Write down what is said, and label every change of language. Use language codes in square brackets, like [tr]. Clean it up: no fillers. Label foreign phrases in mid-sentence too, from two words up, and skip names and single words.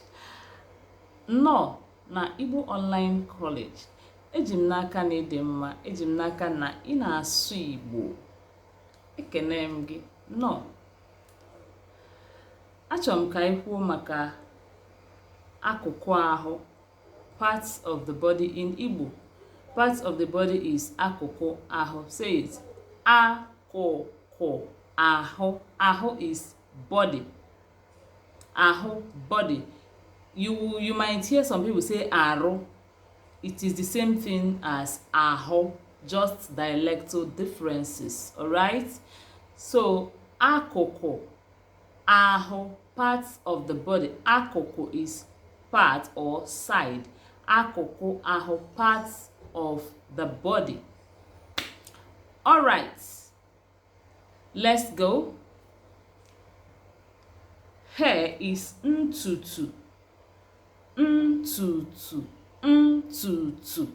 [en] No, [ig] na Igbo Online College. Eji m n'aka na ịdị mma, eji m n'aka na ị na-asụ Igbo. Ekene m gị. No. Achọrọ m ka anyị kwuo maka akụkụ ahụ, [en] parts of the body in Igbo. Parts of the body is [ig] akụkụ ahụ. [en] Say it. [ig] Akụkụ ahụ. [en] Ahụ is body. Ahụ, body. You might hear some people say arụ. It is the same thing as ahụ, just dialectal differences. Alright? So [ig] akụkụ ahụ, [en] parts of the body. Akụkụ is part or side. [ig] Akụkụ ahụ, [en] parts of the body. Alright. Let's go. Hair is ntutu. [ig] Ntutu. Ntutu.